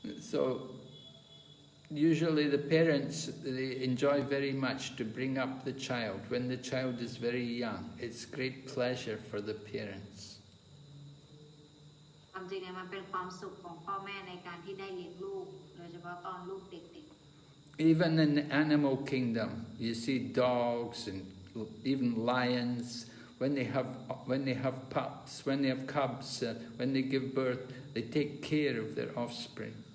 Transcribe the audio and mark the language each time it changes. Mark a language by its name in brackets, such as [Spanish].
[English] So usually the parents, they enjoy very much to bring up the child. When the child is very young, it's great pleasure for the parents. [Thai] ความจริงเนี่ยมันเป็นความสุขของพ่อแม่ในการที่ได้เลี้ยงลูกโดยเฉพาะตอนลูกเด็กๆ [English] Even in the animal kingdom, you see dogs and even lions. When they have pups, when they have cubs, when they give birth, they take care of their offspring.